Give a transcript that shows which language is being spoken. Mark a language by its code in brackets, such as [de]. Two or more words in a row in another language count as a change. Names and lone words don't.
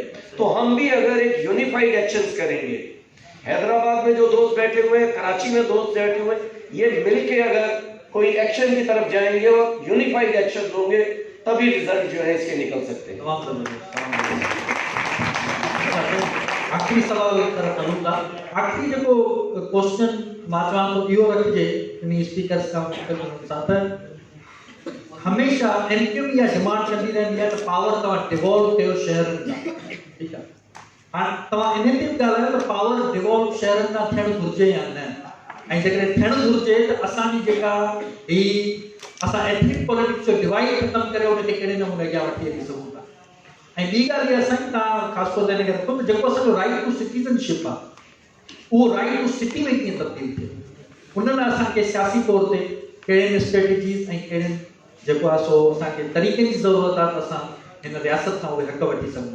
[hi] तो हम भी अगर एक [en] unified actions [hi] करेंगे, हैदराबाद में जो दोस्त बैठे हुए हैं, कराची में दोस्त बैठे हुए हैं, ये मिलके अगर कोई एक्शन की तरफ जाएंगे और [en] unified action [hi] होंगे, तभी रिजल्ट जो है इसके निकल सकते हैं। [sd] आखिरी सवाल तरफ हलूंगा। आखिरी जो क्वेश्चन मां चवां थो इहो रखिजे इन स्पीकर्स खां साथ, हमेशा एनक्यूम या डिमांड कंदी रहंदी आहे त पावर तव्हां डिवॉल्व कयो शहरनि खां, ठीकु आहे। हाणे तव्हां इन ते ॻाल्हायो त [en] power devolve [sd] शहरनि खां थियणु घुरिजे या न, ऐं जेकॾहिं थियणु घुरिजे त असांजी जेका ही असां [en] ethnic politics [sd] जो डिवाइड ख़तमु करे उनखे कहिड़े नमूने अॻियां वठी हली सघूं था। ऐं ॿी ॻाल्हि इहा असांजी तव्हां ख़ासि तौर ते हिन खे रखो त जेको असांजो [en] right to citizenship [sd] आहे, उहो [en] right to city [sd] में कीअं तब्दील थिए, उन लाइ असांखे सियासी तौर ते कहिड़े स्ट्रेटजीज़ ऐं कहिड़े जेको आहे सो असांखे तरीक़े जी ज़रूरत आहे त असां हिन रियासत खां उहे हक़ वठी सघूं।